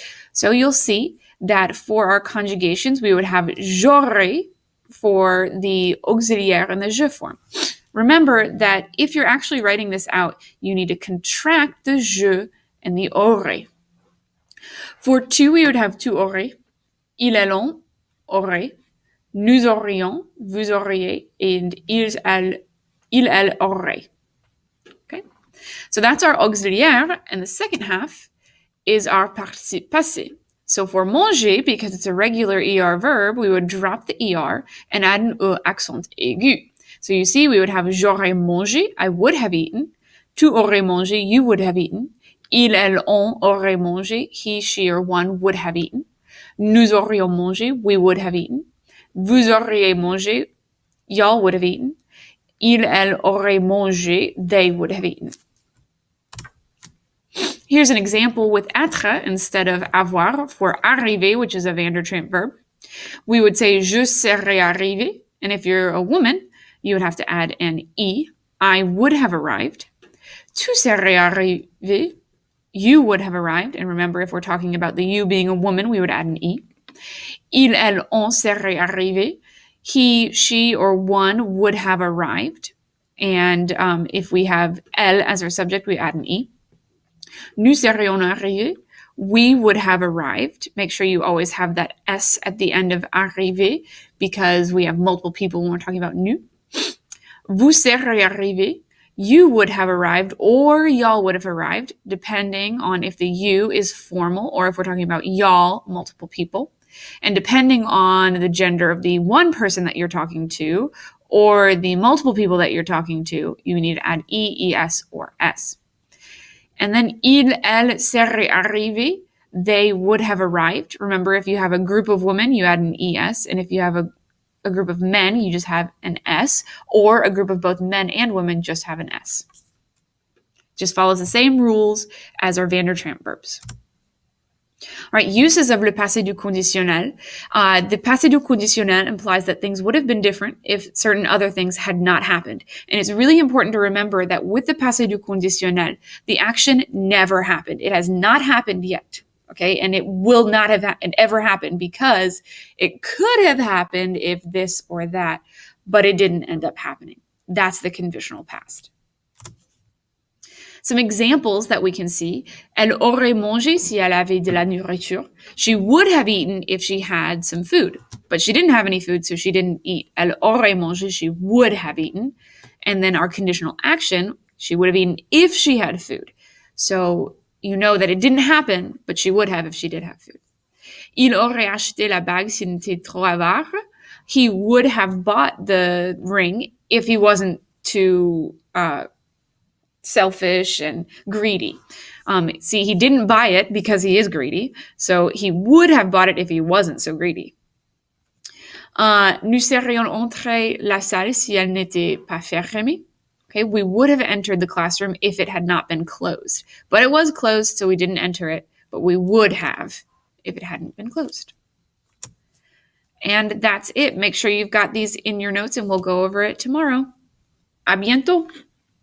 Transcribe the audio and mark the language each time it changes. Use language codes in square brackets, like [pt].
[en] So you'll see that for our conjugations, we would have [fr] j'aurais [en] for the auxiliaire in the je form. Remember that if you're actually writing this out, you need to contract the je and the aurait. For tu, we would have [fr] tu aurais. Il, elle, aurait, nous aurions, vous auriez, and elle aurait. [en] Okay? So that's our auxiliaire, and the second half is our participe passé. So for manger, because it's a regular ER verb, we would drop the ER and add an E accent aigu. So you see, we would have [fr] j'aurais mangé, [en] I would have eaten. [fr] Tu aurais mangé, [en] you would have eaten. [fr] Il, elle, on aurait mangé, [en] he, she, or one would have eaten. [fr] Nous aurions mangé, [en] we would have eaten. [fr] Vous auriez mangé, [en] y'all would have eaten. [fr] Il, elle aurait mangé, [en] they would have eaten. Here's an example with être instead of avoir for arriver, which is a Van der Champ verb. We would say [fr] je serais arrivé, [en] and if you're a woman, you would have to add an I. I would have arrived. [fr] Tu serais arrivé, [en] you would have arrived. And remember, if we're talking about the you being a woman, we would add an I. [fr] Il, elle, on serait arrivé. [en] He, she, or one would have arrived. And if we have elle as our subject, we add an I. [fr] Nous serions arrivés. [en] We would have arrived. Make sure you always have that S at the end of arrivé because we have multiple people when we're talking about nous. [fr] Vous seriez arrivés. [en] You would have arrived or y'all would have arrived, depending on if the you is formal or if we're talking about y'all, multiple people. And depending on the gender of the one person that you're talking to or the multiple people that you're talking to, you need to add E, ES, or S. And then [fr] il, elle seraient arrivés. [en] They would have arrived. Remember, if you have a group of women, you add an ES. And if you have a group of men, you just have an S, or a group of both men and women just have an S. Just follows the same rules as our Van der Champ verbs. All right, uses of le passé du conditionnel. The passé du conditionnel implies that things would have been different if certain other things had not happened. And it's really important to remember that with the passé du conditionnel, the action never happened. It has not happened yet. Okay, and it will not have ever happened because it could have happened if this or that, but it didn't end up happening. That's the conditional past. Some examples that we can see. [fr] Elle aurait mangé si elle avait de la nourriture. [en] She would have eaten if she had some food, but she didn't have any food, so she didn't eat. [fr] Elle aurait mangé, [en] she would have eaten. And then our conditional action, she would have eaten if she had food. So you know that it didn't happen, but she would have if she did have food. [fr] Il aurait acheté la bague s'il n'était trop avare. [en] He would have bought the ring if he wasn't too selfish and greedy. See, he didn't buy it because he is greedy, so he would have bought it if he wasn't so greedy. [fr] Nous serions entrés la salle si elle n'était pas fermée. [en] Okay, we would have entered the classroom if it had not been closed. But it was closed, so we didn't enter it, but we would have if it hadn't been closed. And that's it. Make sure you've got these in your notes, and we'll go over it tomorrow. [fr] À bientôt!